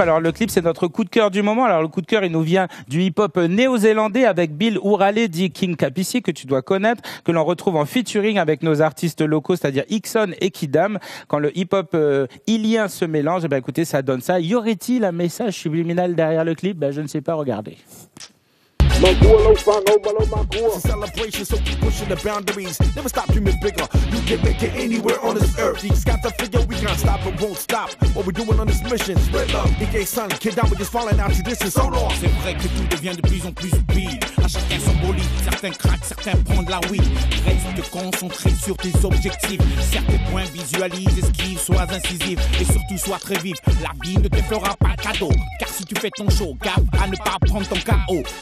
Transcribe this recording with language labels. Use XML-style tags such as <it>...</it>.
<fr>Alors, le clip, c'est notre coup de cœur du moment. Alors, le coup de cœur, il nous vient du hip-hop néo-zélandais avec Bill O'Reilly, dit King Capici, que tu dois connaître, que l'on retrouve en featuring avec nos artistes locaux, c'est-à-dire Ixon et Kidam. Quand le hip-hop ilien se mélange, eh ben, écoutez, ça donne ça. Y aurait-il un message subliminal derrière le clip? Ben, je ne sais pas, regardez.</fr> <en>It's a celebration, so keep pushing the boundaries. Never stop dreaming bigger. You can make it anywhere on this earth. You just got to figure we can't stop and won't stop. What we're doing on this mission, spread love. EK son, kid down, we're just falling out tradition. So long.</en> <fr>C'est vrai que tout devient de plus en plus speed. À chacun son bolide, certains craquent, certains prennent la weed. Reste concentré sur tes objectifs. Certains points visualise, esquive, sois incisif et surtout sois très vif. La vie ne te fera pas cadeau, car si tu fais ton show, gaffe à ne pas prendre ton KO.</fr>